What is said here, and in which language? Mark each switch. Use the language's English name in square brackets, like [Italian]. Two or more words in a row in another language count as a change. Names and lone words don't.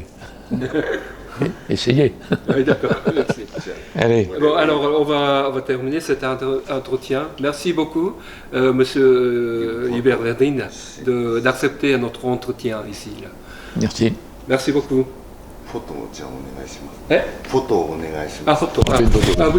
[French] Essayez. Oui, d'accord, merci. Allez. Bon, alors on va terminer cet entretien. Merci beaucoup, Monsieur Hubert Verdin, d'accepter notre entretien ici. Là. Merci. Merci beaucoup. [Japanese] フォトをじゃあお願いします。えフォトをお願いします。あ、フォト。あ、あ、